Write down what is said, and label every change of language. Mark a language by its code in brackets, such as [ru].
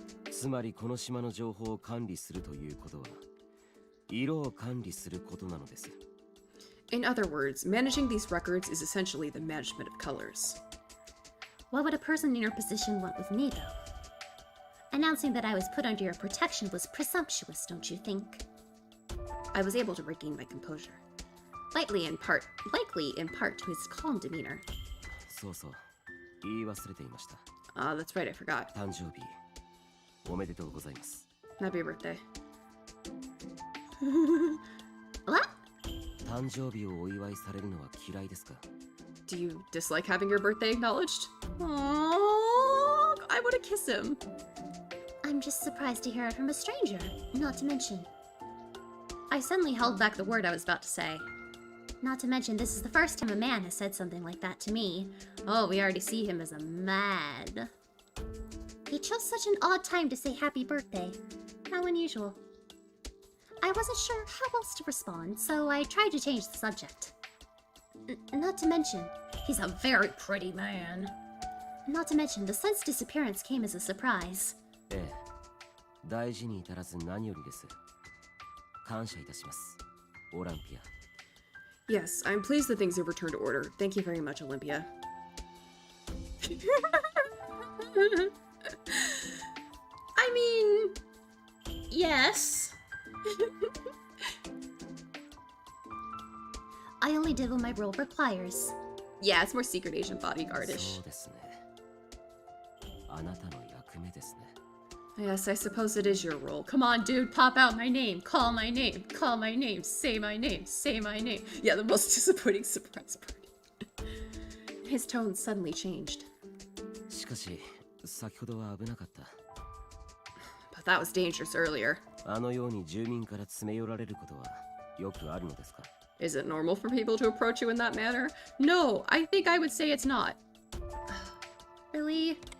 [ja] つまりこの島の情報を管理するということは色を管理することなのです。 [en] In other words, managing these records is essentially the management of colors. What would a person in your position want with me, though? Announcing that I was put under your protection was presumptuous, don't you think? I was able to regain my composure. Likely in part to his calm demeanor. [ja] そうそう、言い忘れていました。 [en] That's right, I forgot. [ja] 誕生日おめでとうございます。 [en] Happy birthday. What? [ja] 誕生日をお祝いされるのは嫌いですか？ [en] Do you dislike having your birthday acknowledged? Aww, I want to kiss him. I'm just surprised to hear it from a stranger, not to mention. I suddenly held back the word I was about to say. Not to mention, this is the first time a man has said something like that to me. Oh, we already see him as a man. He chose such an odd time to say happy birthday. How unusual. I wasn't sure how else to respond, so I tried to change the subject. Not to mention, he's a very pretty man. Not to mention, the sun's disappearance came as a surprise. [ja] ええ、大事に至らず何よりです。感謝いたします、オランピア。 [en] Yes, I'm pleased that things have returned to order. Thank you very much, Olympia. I mean, yes. I only did what my role requires. Yeah, it's more secret agent bodyguardish. [ja] そうですね。あなたの役目ですね。 [en] Yes, I suppose it is your role. Come on, dude, pop out my name. Call my name. Call my name. Say my name. Say my name. Yeah, the most disappointing surprise party. His tone suddenly changed. [ja] しかし、先ほどは危なかった。 [en] But that was dangerous earlier. [ja] あのように住民から詰め寄られることはよくあるのですか？ [en] Is it normal for people to approach you in that manner? No, I think I would say it's not. Really?